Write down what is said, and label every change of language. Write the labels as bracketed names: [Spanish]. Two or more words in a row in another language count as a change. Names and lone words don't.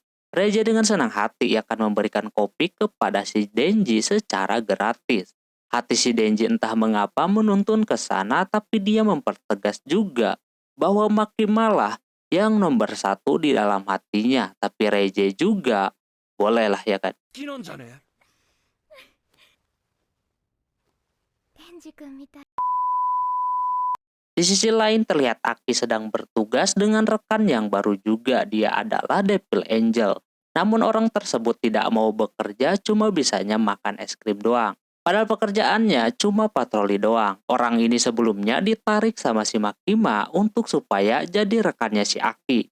[Indonesian] Reze dengan senang hati akan memberikan kopi kepada si Denji secara gratis. Hati si Denji entah mengapa menuntun ke sana, tapi dia mempertegas juga bahwa Makimalah yang nomor 1 di dalam hatinya, tapi Reze juga bolehlah ya kan. [Japanese] 好きなんじゃね？デンジ君みたい。 [Indonesian] Di sisi lain terlihat Aki sedang bertugas dengan rekan yang baru juga, dia adalah Devil Angel. Namun orang tersebut tidak mau bekerja, cuma bisanya makan es krim doang. Padahal pekerjaannya cuma patroli doang. Orang ini sebelumnya ditarik sama si Makima untuk supaya jadi rekannya si Aki.